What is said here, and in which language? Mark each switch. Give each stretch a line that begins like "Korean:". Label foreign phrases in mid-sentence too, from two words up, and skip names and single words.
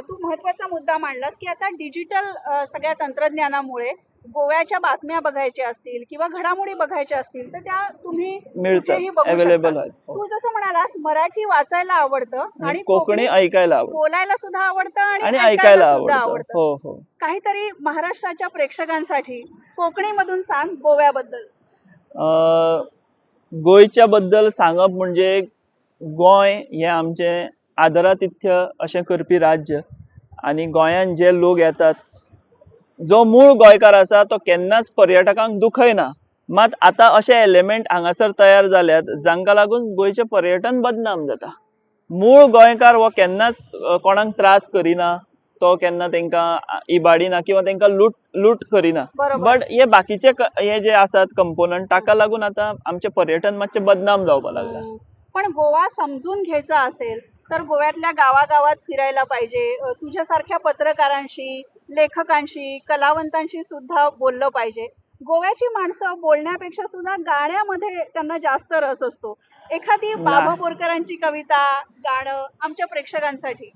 Marathi: तू महत्वाचा मुद्दा मांडलास की आता डिजिटल सगळ्या तंत्रज्ञानामुळे गोव्याच्या बातम्या बघायच्या असतील किंवा घडामोडी बघायच्या असतील तर त्या तुम्ही मिळतात, अवेलेबल आहेत. तू जसं म्हणालास मराठी वाचायला आवडतं आणि कोकणी ऐकायला आवडतं, बोलायला सुद्धा आवडतं आणि ऐकायला आवडतं. हो हो. काहीतरी महाराष्ट्राच्या प्रेक्षकांसाठी कोकणीमधून सांग गोव्याबद्दल.
Konkani: गोयच्या बद्दल सांगप म्हणजे गोंय हे आमचे आदरातिथ्य अशें करपी राज्य, आणि गोंयान जे लोक येतात, जो मूळ गोंयकार आसा तो केन्नाच पर्यटकांक दुखयना. मात आता अशे एलिमेंट हांगासर तयार जाल्यात जांका लागून गोंयचे पर्यटन बदनाम जाता. मूळ गोंयकार हो केन्नाच कोणाक त्रास करिना, तो केन्ना तांकां इबाडिना किंवा तांकां लूट करिना. बट हे बाकीचे हे जे आसात कंपोनंट, ताका लागून आता आमचे पर्यटन मातशे बदनाम जावपाक लागला.
Marathi: पण गोवा समजून घ्यायचा असेल तर गोव्यातल्या गावागावात फिरायला पाहिजे, तुझ्यासारख्या पत्रकारांशी, लेखकांशी, कलावंतांशी सुद्धा बोललं पाहिजे. गोव्याची माणसं बोलण्यापेक्षा सुद्धा गाण्यामध्ये त्यांना जास्त रस असतो. एखादी बाबा बोरकरांची कविता, गाणं आमच्या प्रेक्षकांसाठी.